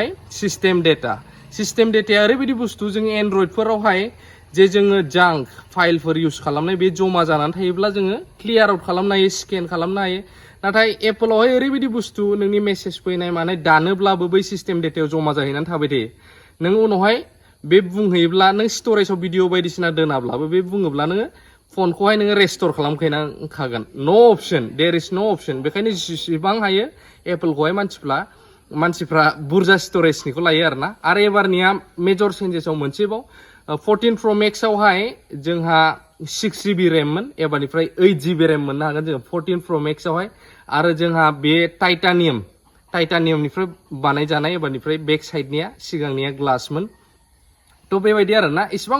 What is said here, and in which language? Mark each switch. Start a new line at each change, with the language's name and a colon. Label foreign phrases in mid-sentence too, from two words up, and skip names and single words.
English: system data
Bodo: ओरैबायदि बुस्थु जों एन्ड्रइडफोरावहाय जे जोङो
English: junk files
Bodo: इउज खालामनाय बे जमा जानानै थायोब्ला जोङो
English: clear out
Bodo: खालामनो हायो स्केन खालामनो हायो नाथाय एप्पलआवहाय ओरैबायदि बुस्थु नोंनि मेसेज फैनाय मानाय दानोब्लाबो बै सिस्टेम डेटायाव जमा जाहैनानै थाबाय थायो नों उनावहाय बे बुंहैयोब्ला नों स्टरेजआव भिडिअ बायदिसिना दोनाब्लाबो बे बुङोब्ला नोङो फनखौहाय नोङो रेस्ट'र खालामखानांखागोन
English: there is no option
Bodo: बेखायनो जेसेबां हायो एप्पलखौहाय मानसिफ्रा बुरजा स्टरेजनिखौ लायो आरोना आरो एबारनिया
English: major changes
Bodo: मोनसेबाव 14 Pro Max आवहाय जोंहा 6 GB रेममोन एबारनिफ्राय 8 GB रेम मोननो हागोन जोङो 14 Pro Max आवहाय आरो जोंहा बे टाइटानियामनिफ्राय बानायजानाय एबारनिफ्राय बेक साइडनिया सिगांनिया ग्लासमोन थ' बेबायदि आरोना इसिबां